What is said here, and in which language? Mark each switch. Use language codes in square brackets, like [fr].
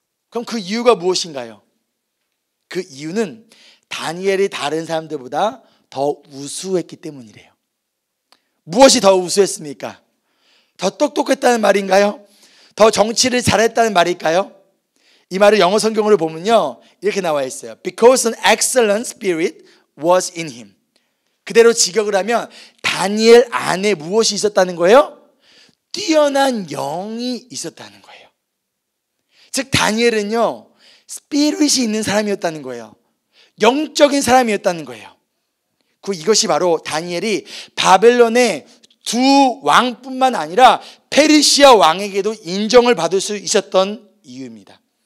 [ko] 그럼 그 이유가 무엇인가요? 그 이유는 다니엘이 다른 사람들보다 더 우수했기 때문이래요. 무엇이 더 우수했습니까? 더 똑똑했다는 말인가요? 더 정치를 잘했다는 말일까요? 이 말을 영어 성경으로 보면요 이렇게 나와 있어요. [en] Because an excellent spirit was in him. [ko] 그대로 직역을 하면 다니엘 안에 무엇이 있었다는 거예요? 뛰어난 영이 있었다는 거예요. 즉 다니엘은요 스피릿이 있는 사람이었다는 거예요. 영적인 사람이었다는 거예요. 이것이 바로 다니엘이 바벨론의 두 왕뿐만 아니라 페르시아 왕에게도 인정을 받을 수 있었던 이유입니다.